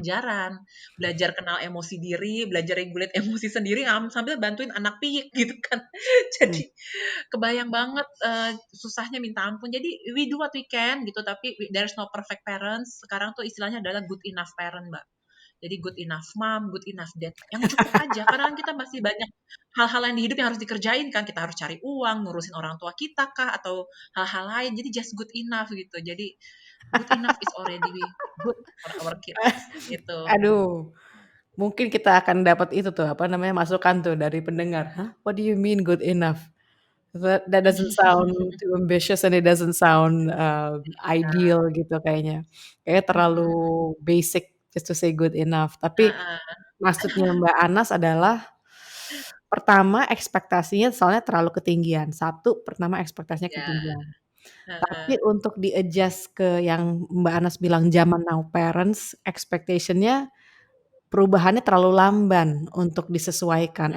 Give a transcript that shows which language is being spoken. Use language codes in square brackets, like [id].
[id] kejar-kejaran, belajar kenal emosi diri, belajar regulate emosi sendiri, sambil bantuin anak piik gitu kan. mmm, Jadi kebayang banget susahnya minta ampun. [en] Jadi we do what we can [id] gitu, tapi [en] there's no perfect parents. [id] Sekarang tuh istilahnya adalah [en] good enough parent, [id] Mbak. [en] Jadi good enough mom, good enough dad. [id] Yang cukup aja, karena kan kita masih banyak hal-hal yang di hidup yang harus dikerjain kan. Kita harus cari uang, ngurusin orang tua kita kah, atau hal-hal lain. Jadi [en] just good enough gitu. Jadi good enough is already good for our kids gitu. [id] aduh, mungkin kita akan dapat itu tuh, apa namanya, masukan tuh dari pendengar, "Hah? [en] What do you mean good enough? That doesn't sound too ambitious and it doesn't sound, ideal [id] gitu kayaknya. Kayaknya terlalu Mhm. [en] basic just to say good enough." [id] Tapi Heeh. maksudnya Mbak Anas adalah, pertama ekspektasinya soalnya terlalu ketinggian. Satu, pertama ekspektasinya Ya, ketinggian. heeh. Tapi untuk di-adjust ke yang Mbak Anas bilang zaman now parents, expectation-nya perubahannya terlalu lamban untuk disesuaikan